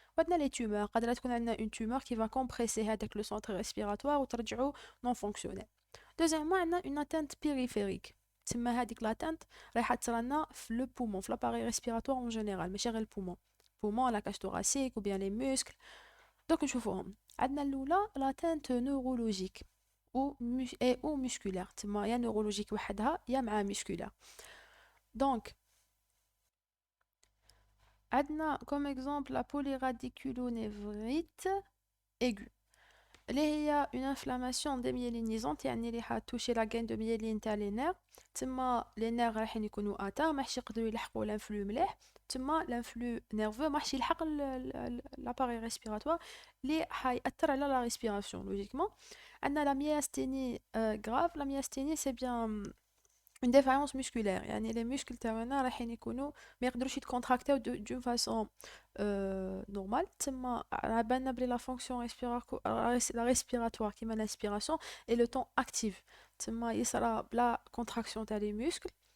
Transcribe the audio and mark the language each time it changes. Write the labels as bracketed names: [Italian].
[Arabic] وعندنا [French] les tumeurs [Arabic] قادرة تكون عندنا [French] une tumeur qui va compresser [Arabic] هذاك [French] le centre respiratoire [Arabic] وترجعه [French] non fonctionnel. deuxièmement [Arabic] عندنا [French] une atteinte périphérique [Arabic] تسمى هذيك [French] l'atteinte [Arabic] رايحة تصرالنا في [French] le poumon [Arabic] في [French] l'appareil respiratoire en général [Arabic] ماشي غير البومون [French] poumon la cage thoracique ou bien les muscles. donc [Arabic] نشوفوهم. عندنا الأولى [French] l'atteinte neurologique ou musculaire [Arabic] تسمى يا [French] neurologique [Arabic] وحدها يا مع [French] musculaire. donc [Arabic] عندنا [French] comme exemple la polyradiculonévrite aiguë [Arabic] اللي هي [French] une inflammation démyélinisante [Arabic] يعني اللي حتوشي [French] la gaine de myéline [Arabic] تاع [French] les nerfs. [Arabic] تما [French] les nerfs [Arabic] رايحين يكونوا اتار ماحش يقدروا يلحقوا [French] l'influx [Arabic] مليح تما [French] l'influx nerveux [Arabic] ماحش يلحق [French] l'appareil respiratoire [Arabic] اللي حيأثر على [French] la respiration logiquement. [Arabic] عندنا [French] la myasthénie grave. la myasthénie c'est bien une défaillance musculaire [Arabic] يعني [French] les muscles [Arabic] تاعنا رايحين يكونوا ما يقدروش يتكونتراكتيو [French] d'une façon normale. [Arabic] تما عبالنا بلي [French] la fonction la respiratoire [Arabic] كيما [French] l'inspiration et le temps active [Arabic] تما يصرى بلا [French] contraction [Arabic] تاع [French] les muscles.